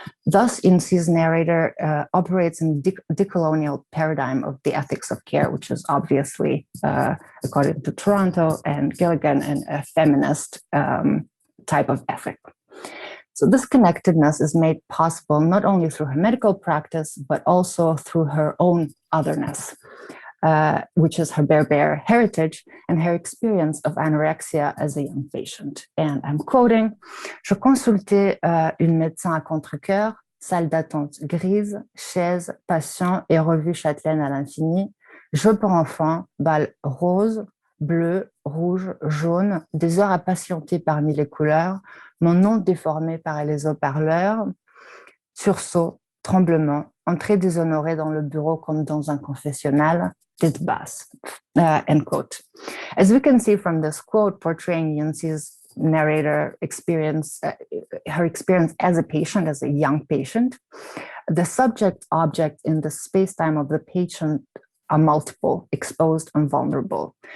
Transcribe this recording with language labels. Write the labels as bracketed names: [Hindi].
[English] Thus, Yunxi's narrator operates in the decolonial paradigm of the ethics of care, which is obviously, according to Toronto and Gilligan, and a feminist type of ethic. So this connectedness is made possible not only through her medical practice, but also through her own otherness, which is her Berber heritage and her experience of anorexia as a young patient. And I'm quoting, [French] Je consultais une médecin à contre-cœur, salle d'attente grise, chaise, patient et revue châtelaine à l'infini, jeu pour enfants, bal rose, bleu, rouge, jaune, des heures à patienter parmi les couleurs, mon nom déformé par les haut-parleurs, sursaut, tremblement, entrée déshonorée dans le bureau comme dans un confessionnal, tête basse. [English] End quote. As we can see from this quote portraying Yunxi's narrator experience, her experience as a patient, as a young patient, the subject-object in the space-time of the patient are multiple, exposed, and vulnerable.